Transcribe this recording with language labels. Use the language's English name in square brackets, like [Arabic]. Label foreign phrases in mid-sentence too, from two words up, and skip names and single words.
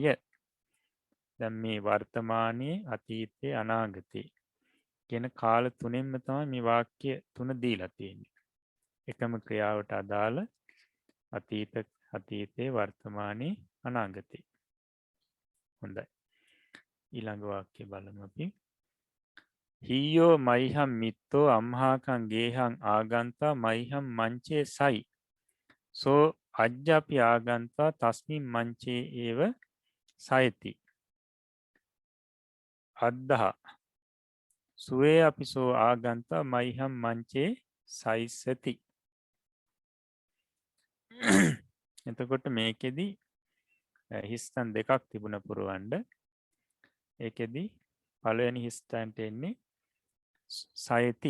[Sinhala] දැන් මේ වර්තමානයේ අතීතයේ අනාගතේ කියන කාල තුනෙන්ම තමයි මේ වාක්‍ය තුන දීලා තියෙන්නේ. එකම ක්‍රියාවට අදාළ අතීතයේ වර්තමානයේ අනාගතේ. හොඳයි. ඊළඟ වාක්‍ය බලමු අපි. [Pali] හියෝ මයිහම් මිත්තෝ අම්හාකං ගේහං ආගන්තා මයිහම් මංචේ සයි. සෝ අජ්ජාපි ආගන්තා තස්මින් මංචේ ඒව සයති. අද්දහා සුවේ අපිසෝ ආගන්තා මයිහම් මංචේ සයිස්සති. [Sinhala] එතකොට මේකෙදි හිස්තන් දෙකක් තිබුණ පුරුවන්ඩ. ඒකෙදි පළවෙනි හිස්තන්ට එන්නේ සයති.